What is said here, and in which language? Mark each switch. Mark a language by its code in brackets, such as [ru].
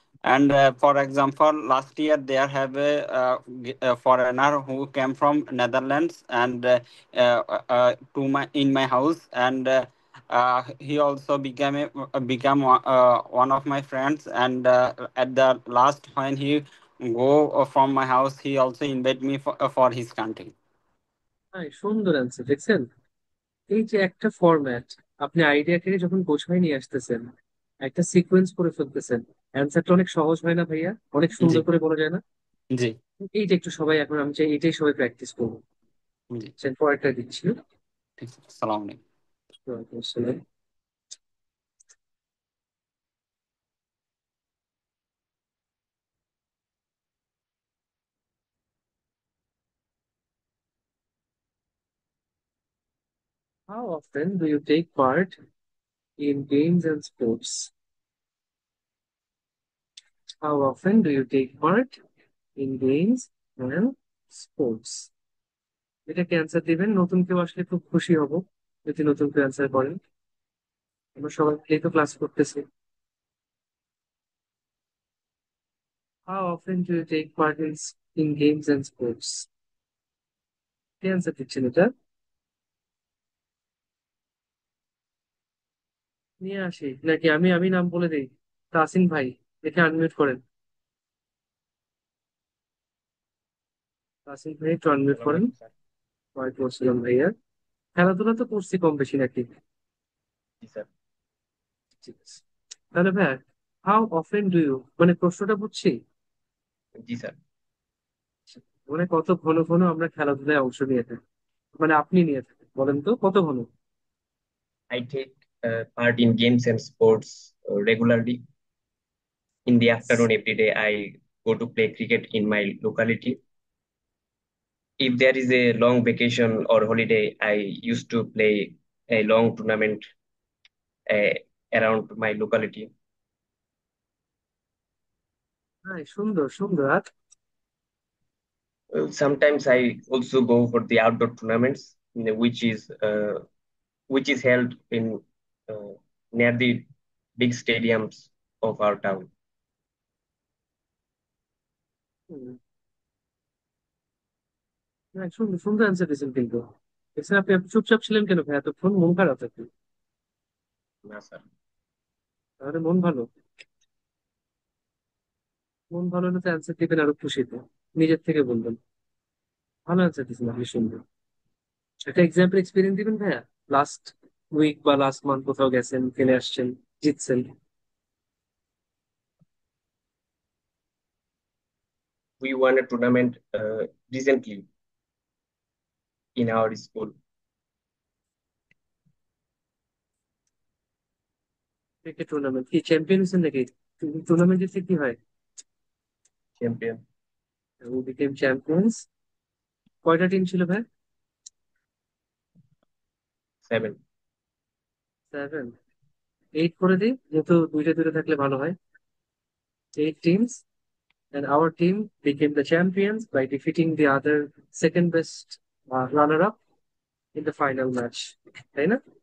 [en] And for example, last year there have a foreigner who came from Netherlands, and to my in my house, and he also become one of my friends. And at the last, when he go from my house, he also invite me for his country. [bn] হ্যাঁ, সুন্দর answer দেখছেন। এই যে একটা format, আপনি আইডিয়াটাকে যখন গোছায় নিয়ে আসতেছেন, একটা সিকোয়েন্স করে ফেলতেছেন, অ্যান্সারটা অনেক সহজ হয় না ভাইয়া? অনেক জি, সুন্দর করে বলা যায় না? জি, এইটা একটু সবাই, এখন আমি চাই এটাই সবাই প্র্যাকটিস করবো। জি। সে পরেরটা দিচ্ছি। ঠিক আছে, সালাম আলাইকুম। আসসালাম। [en] How often do you take part in games and sports? How often do you take part in games and sports? [bn] এটা ক্যান্সার দিবেন, নতুন কেউ আসলে খুব খুশি হব যদি নতুন কেউ অ্যান্সার করেন। আমরা সবাই মিলেই তো ক্লাস করতেছি। How often do you take part in games and sports? K answer দিচ্ছেন এটা? নিয়ে আসি নাকি আমি আমি নাম বলে দিই? তাসিন ভাই, একে আনমিউট করেন। তাসিন ভাই একটু আনমিউট আসসালামু করেন। আলাইকুম স্যার। ওয়ালাইকুম আসসালাম ভাইয়া। খেলাধুলা তো করছি কম বেশি নাকি? জি স্যার। ঠিক আছে, তাহলে ভাইয়া, [en] how often do you, [bn] মানে প্রশ্নটা বুঝছি। জি স্যার। মানে কত ঘন ঘন আমরা খেলাধুলায় অংশ নিয়ে থাকি, মানে আপনি নিয়ে থাকেন, বলেন তো কত ঘন? [en] I take part in games and sports regularly. In the afternoon, every day, I go to play cricket in my locality. If there is a long vacation or holiday, I used to play a long tournament uh, around my locality. [bn] হ্যাঁ, সুন্দর সুন্দর। আর [en] Sometimes I also go for the outdoor tournaments, which is held in uh, near the big stadiums of our town. [bn] হুম, হ্যাঁ, সুন্দর সুন্দর answer দিয়েছেন কিন্তু। দেখছেন আপনি এত চুপচাপ ছিলেন কেন ভাই এতক্ষণ? মন খারাপ আপনি? না স্যার। তাহলে মন ভালো। মন ভালো হলে তো অ্যান্সার দিবেন আরো খুশিতে, নিজের থেকে বলবেন। ভালো অ্যান্সার দিয়েছেন আপনি, সুন্দর। একটা এক্সাম্পল এক্সপিরিয়েন্স দিবেন ভাইয়া, লাস্ট উইক বা লাস্ট মান্থ কোথাও গেছেন, খেলে আসছেন, জিতছেন। We won a tournament recently in our school. Cricket tournament কি চ্যাম্পিয়ন হয়েছেন নাকি? টুর্নামেন্ট জিতলে কি হয়? [en] Champion. We became champions. [bn] কয়টা টিম ছিল ভাই? [en] 7. 7? [bn] 8 করে দিই, যেহেতু দুইটা দুইটা থাকলে ভালো হয়। [en] 8 teams, and our team became the champions by defeating the other second best runner-up in the final match, [bn] তাই না?